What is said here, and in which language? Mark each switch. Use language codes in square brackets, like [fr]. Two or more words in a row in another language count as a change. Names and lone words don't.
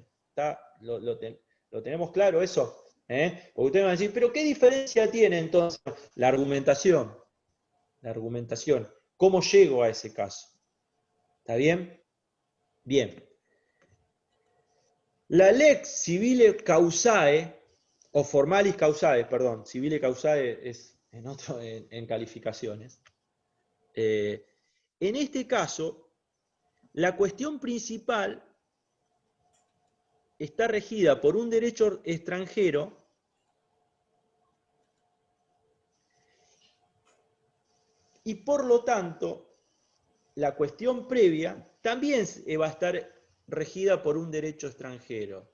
[es] ¿Lo tenemos claro eso? Porque ustedes van a decir, ¿pero qué diferencia tiene entonces la argumentación? La argumentación. ¿Cómo llego a ese caso? ¿Está bien? Bien. La [la] lex civile causae, [es] o [la] formalis causae, [es] perdón, [la] civile causae [es] es en calificaciones. En este caso, la cuestión principal está regida por un derecho extranjero y por lo tanto la cuestión previa también va a estar regida por un derecho extranjero.